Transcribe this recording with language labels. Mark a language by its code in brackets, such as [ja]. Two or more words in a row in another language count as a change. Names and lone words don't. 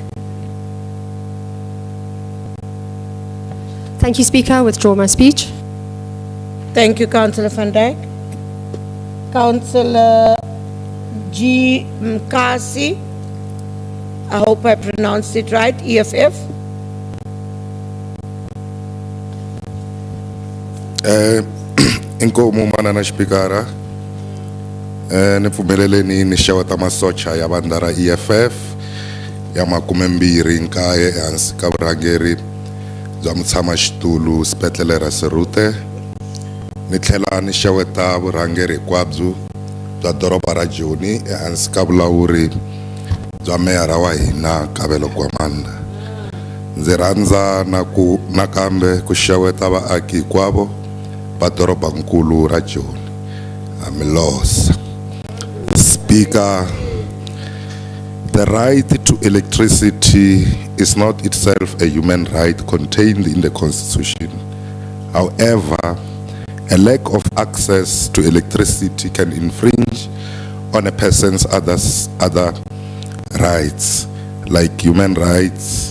[en] Thank you, Speaker. I withdraw my speech. Thank you, Councillor Van Dijk. Councillor G. Mkasi. I hope I pronounced it right. EFF. [ts] Inkomo manana Spikara. Nipfumeleleni ni xeweta masocha ya vandla ra EFF ya 29 ehansi ka vurhangeri bya mutshamaxitulu Xibedhlele ra Serute. Ni tlhela ni xeweta vurhangeri hinkwabyo bya doroba ra Joni ehansi ka vulawuri bya meyara wa hina Kabelo Gwamanda. Ndzi rhandza nakambe ku xeweta vaaki hinkwavo va dorobankulu ra Joni. Milosa. [en] Speaker, the right to electricity is not itself a human right contained in the Constitution. However, a lack of access to electricity can infringe on a person's other rights, like human rights.